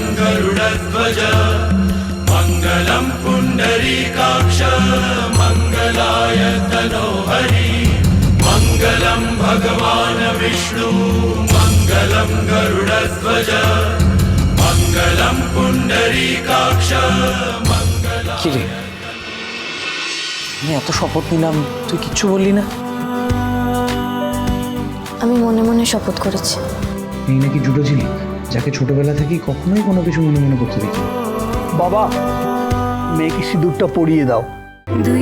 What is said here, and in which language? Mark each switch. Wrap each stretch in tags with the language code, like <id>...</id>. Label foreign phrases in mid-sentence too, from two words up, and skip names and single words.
<sa>गरुडध्वज मङ्गलं पुण्डरीकाक्ष मङ्गलाय तनोहरि मङ्गलं भगवान् विष्णु मङ्गलं गरुडध्वज मङ्गलं पुण्डरीकाक्ष</sa> <bn>কি রে, আমি এত শপথ নিলাম, তুই কিচ্ছু বললি না? আমি মনে মনে শপথ করেছি। এই নাকি জুটো ঝিলিক, যাকে ছোটবেলা থেকেই কখনোই কোনো কিছু মনে মনে করতে দেখি। বাবা, মেয়েকে সিঁদুরটা পরিয়ে দাও।</bn>